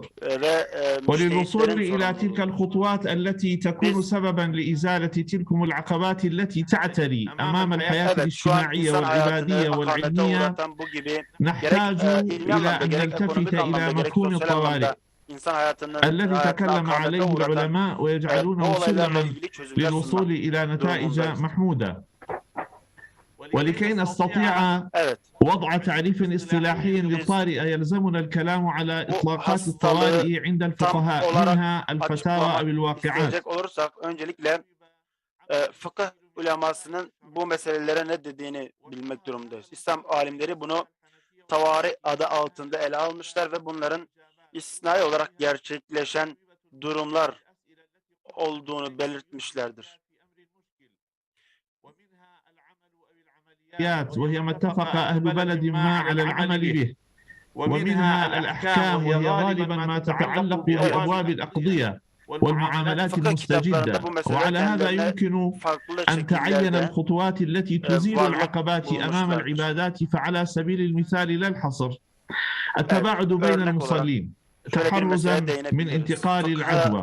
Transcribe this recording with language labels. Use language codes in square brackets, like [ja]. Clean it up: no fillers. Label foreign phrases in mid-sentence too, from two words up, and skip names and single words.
[ar] وللوصول إلى تلك الخطوات التي تكون سببا لإزالة تلكم العقبات التي تعتري أمام الحياة الاجتماعية والعبادية والعلمية، نحتاج إلى أن نلتفت إلى مفهوم الطوارئ الذي تكلم عليه العلماء ويجعلونه سلما للوصول إلى نتائج محمودة. ولكي نستطيع وضع تعريف اصطلاحي للطارئ يلزمنا الكلام على إطلاقات الطوارئ عند الفقهاء، منها الفتاوى أو الواقعات. [tr] Fıkıh ulemasının bu meselelere ne dediğini bilmek durumundayız. İslam alimleri bunu tavari adı altında ele almışlar ve bunların istisnai olarak gerçekleşen durumlar olduğunu belirtmişlerdir. [ar] وهي ما اتفق أهل بلد ما على العمل به، ومنها الأحكام وهي غالبا ما تتعلق بأبواب الأقضية والمعاملات المستجدة. وعلى هذا يمكن أن تعين الخطوات التي تزيل العقبات أمام العبادات، فعلى سبيل المثال لا الحصر التباعد بين المصلين تحرزا من انتقال العدوى.